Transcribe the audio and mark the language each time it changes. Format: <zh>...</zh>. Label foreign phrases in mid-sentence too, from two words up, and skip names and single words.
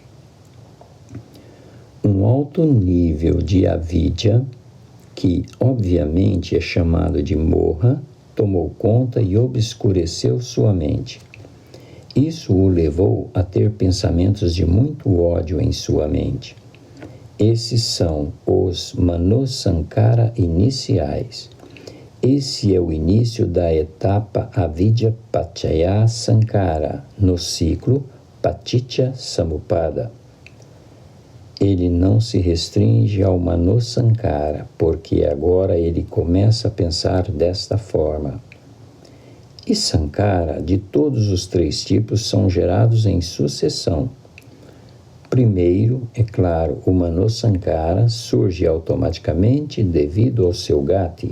<pt>Um alto nível de avidya, que obviamente é chamado de moha, tomou conta e obscureceu sua mente. Isso o levou a ter pensamentos de muito ódio em sua mente. Esses são os manosankara iniciais. Esse é o início da etapa</pt> <pi>avidya pachaya sankara,</pi> <pt>no ciclo</pt> <pi>paticca samuppada.</pi> <pt>Ele não se restringe ao manosankara, porque agora ele começa a pensar desta forma. E sankara, de todos os três tipos, são gerados em sucessão. Primeiro, é claro, o manosankara surge automaticamente devido ao seu gati.</pt>